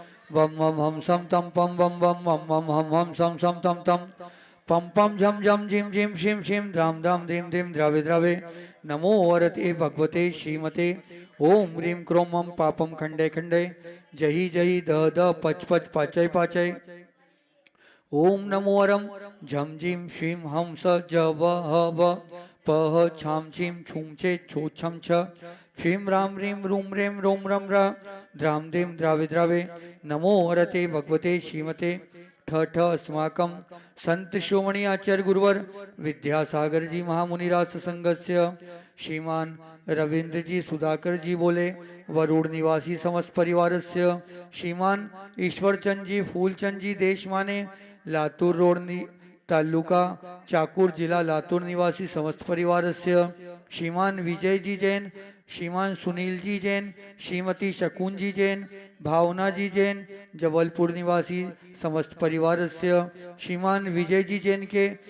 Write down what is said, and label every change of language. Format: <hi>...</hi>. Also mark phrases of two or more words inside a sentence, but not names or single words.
<sa>वम वम हम सम तम पम वम वम वम वम हम सम सम तम तम पम पम झम झम झिम झिम शिम शिम द्राम द्राम ध्रीम ध्रीम द्रावे द्रावे नमो वरते भगवते श्रीमते ओम ह्रीं क्रोम मम पापम खंडे खंडे जही जही द द पच पच पाचय पाचय ओम नमो वरम झम झिम शिम हम स ज व ह व पह छाम छिम छूम छे छो छम छ क्षीम राम ह्रीं रूम रेम रोम रम र द्राम द्रीम द्रावे द्रावे नमो वरते भगवते श्रीमते ठ ठ अस्माकं संत शिरोमणि आचार्य गुरुवर विद्यासागर जी महामुनिराज संघस्य श्रीमान रविंद्र जी सुधाकर</sa> <hi>जी बोले वरुण निवासी समस्त परिवार से श्रीमान ईश्वरचंद जी फूलचंद जी देशमाने लातूर रोड तालुका चाकूर जिला लातूर निवासी समस्त परिवार से श्रीमान विजय जी जैन श्रीमान सुनील जी जैन श्रीमती शकुन जी जैन भावना जी जैन जबलपुर निवासी समस्त परिवार से श्रीमान विजय जी जैन के</hi>